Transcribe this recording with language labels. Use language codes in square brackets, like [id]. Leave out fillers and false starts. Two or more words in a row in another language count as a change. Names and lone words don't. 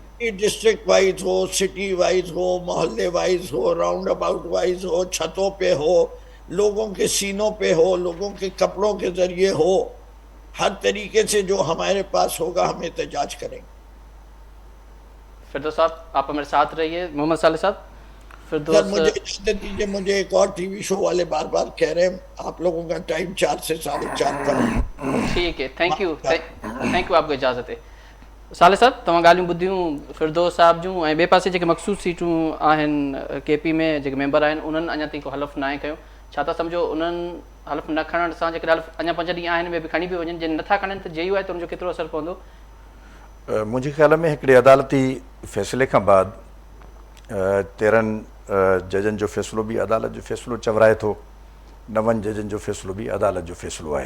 [en] district wise [ur] ہو، [en] city wise [ur] ہو، محلے وائز ہو، [en] roundabout wise [ur] ہو، چھتوں پہ ہو، لوگوں کے سینوں پہ ہو، لوگوں کے کپڑوں کے ذریعے ہو، ہر طریقے سے جو ہمارے پاس ہوگا ہم احتجاج کریں گے. فردوس صاحب آپ ہمارے ساتھ رہیے. محمد صالح صاحب. سر فردوس مجھے اجازت دیجیے، مجھے ایک اور [en] TV show [ur] والے بار بار کہہ رہے ہیں آپ لوگوں کا ٹائم 4 سے 4:30 کا. ٹھیک ہے، [en] thank you [ur] آپ کو اجازت ہے. [sd] صالح صاحब तव्हां ॻाल्हियूं ॿुधियूं फिरदौस साहिब जूं, ऐं ॿिए पासे जेके मखसूस सीटूं आहिनि KP में जेके मेंबर आहिनि उन्हनि अञा ताईं को हलफ़ न आहे कयो. छा था सम्झो उन्हनि हलफ़ न खणण सां जेकॾहिं हलफ़ अञा 5 ॾींहं आहिनि में बि खणी बि वञनि, जे नथा खणनि त JUI ते उनजो केतिरो असरु पवंदो? मुंहिंजे ख़्याल में हिकिड़े अदालती फ़ैसिले खां बाद 13 जजनि जो फ़ैसिलो बि अदालत जो फ़ैसिलो चवराए थो, 9 जजनि जो फ़ैसिलो बि अदालत जो फ़ैसिलो आहे.